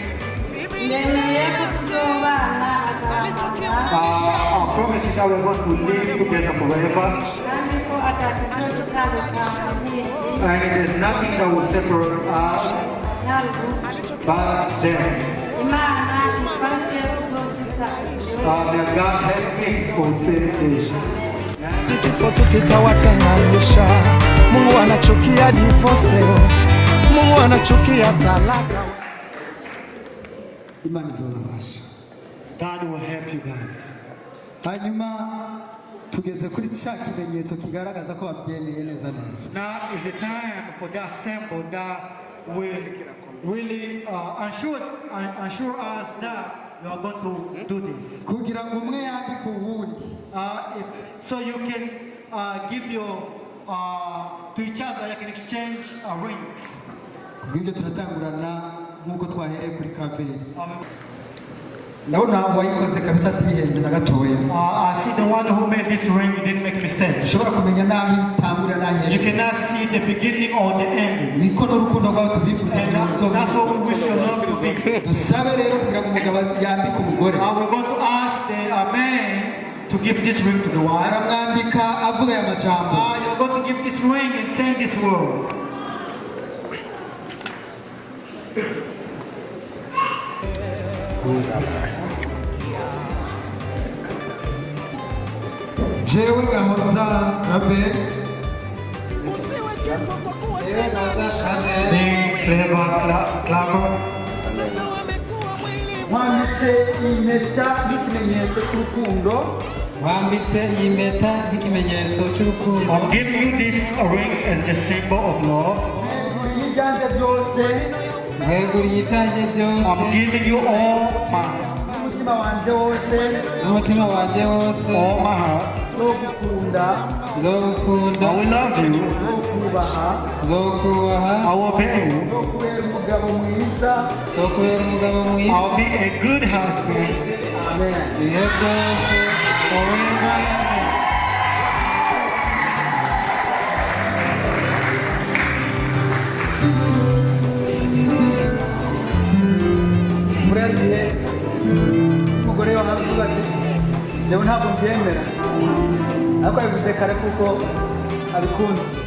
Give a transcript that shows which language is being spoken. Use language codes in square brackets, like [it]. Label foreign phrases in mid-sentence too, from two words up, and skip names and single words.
[en] I promise you that we're going to live together forever, and there's nothing that will separate us but them. May God help me fulfill this. [sw] Kifo tukitawatenganisha, Mungu anachukia divorce, Mungu anachukia talaka. [rn] Imana izobafasha. [en] God will help you guys. [rn] Hanyuma tugeze kuri cya kimenyetso kigaragaza ko babyemeye neza neza. [en] Now is the time for that symbol that will really assure us that you are going to do this. [rn] Kugira ngo umwe yambike uwundi. [en] So you can give your to each other, you can exchange rings. [rn] Kubw'ibyo turatangurana nk'uko twahereye kuri kraveri. Ndabona wayikoze kabisa atihenze na gatoya. [en] I see the one who made this ring, he didn't make a mistake. [rn] Ushobora kumenya naho itangurira naho [en] You cannot see the beginning or the end. [rn] niko n'urukundo rwawe tubifuza. [en] That's what we wish your love to be. [rn] Dusabe rero kugira ngo umugabo yambike umugore. [en] We're going to ask the man to give this ring to the wife. [rn] Aramwambika avuga aya majambo. [en] You're going to give this ring and send this word. [rn] Jewe Gahoza Abe. Clever. Wambitse impeta n'ikimenyetso cy'urukundo. Wambitse iyi mpeta nk'ikimenyetso cy'urukundo. [en] I'm giving you this ring as the symbol of love. [rn] Ibyanjye byose. Weguriye ibyanjye byose. [en] I'm giving you all my [rn] Umutima wanjye wose. N'umutima wanjye wose. [en] all my heart. [rn] Nzogukunda. Nzogukunda. [en] I will love you. [rn] Nzokubaha. Nzokubaha. [en] I will obey you. [rn] Nzokubera umugabo mwiza. Nzokubera umugabo mwiza. [en] I'll be a good husband. Amen. [rn] Ibihe byose. [en] Forever. [rn] Muragiye umugore wa Habibu ati yewe ntabwo mbyemera ariko yabivuze kare kuko abikunda.